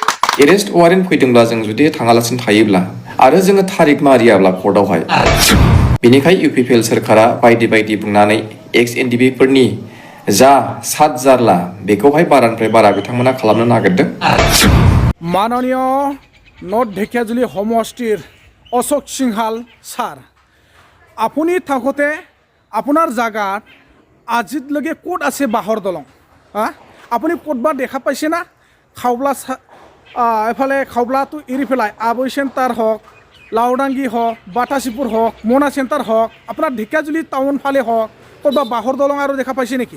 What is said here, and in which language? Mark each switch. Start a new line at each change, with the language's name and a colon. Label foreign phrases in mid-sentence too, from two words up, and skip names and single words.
English: arrest warrant
Bodo: फैदोंब्ला जों जुदि थाङालासिनो थायोब्ला आरो जोङो थारिख मारियाब्ला कर्टआवहाय बेनिखाय इउपिपिएल सोरखारा बायदि बायदि बुंनानै एक्स एनडिपिफोरनि जा सात जारला बेखौहाय बारानिफ्राय बारा बिथांमोना खालामनो नागिरदों।
Assamese: माननीय नर्थ ढेकियाजुली সমষ্টিৰ অশোক সিংহাল ছাৰ, আপুনি থাকোঁতে আপোনাৰ জাগাত আজিলৈকে ক'ত আছে বাঁহৰ দলং? আপুনি ক'তবা দেখা পাইছে না? খাওবলা এফালে খাওবলাটো এৰি পেলাই আবৈ চেণ্টাৰ হওক, লাউডাঙ্গি হওক, বাটাচিপুৰ হওক, মোনা চেণ্টাৰ হওক, আপোনাৰ ঢেকিয়াজুলি টাউন ফালে হওক, ক'তবা বাঁহৰ দলং আৰু দেখা পাইছে নেকি?